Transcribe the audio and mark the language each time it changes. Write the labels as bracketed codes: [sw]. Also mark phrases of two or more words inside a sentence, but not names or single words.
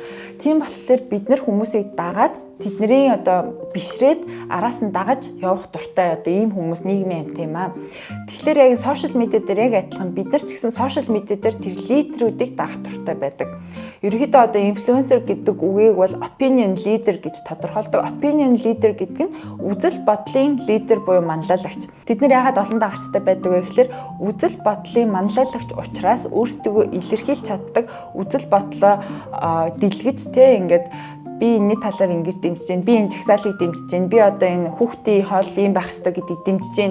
[mn] Тийм болохоор бид нар хүмүүсийг дагаад тэдний одоо бишрээд араас нь дагаж явах дуртай одоо ийм хүмүүс нийгмийн амт юм аа. Тэгэхээр яг [en] social media [mn] дээр яг адилхан бид нар ч гэсэн [en] social media [mn] дээр тэр лидерүүдийг дагах дуртай байдаг. Ерөнхийдөө одоо инфлюенсер гэдэг үгийг бол [en] opinion leader [mn] гэж тодорхойлдог. [en] Opinion leader [mn] гэдэг нь үзэл бодлын лидер буюу манлайлагч. Тэд нар яагаад олон дагагчтай байдаг вэ гэхээр үзэл бодлын манлайлагч учраас өөрсдөө илэрхийлж чаддаг үзэл бодлоо дэлгэж ингээд би энэний талаар ингэж дэмжиж байна. Би энэ чагсаалыг дэмжиж байна. Би одоо энэ хүүхдийн хоол ийм байх ёстой гэдгийг дэмжиж байна.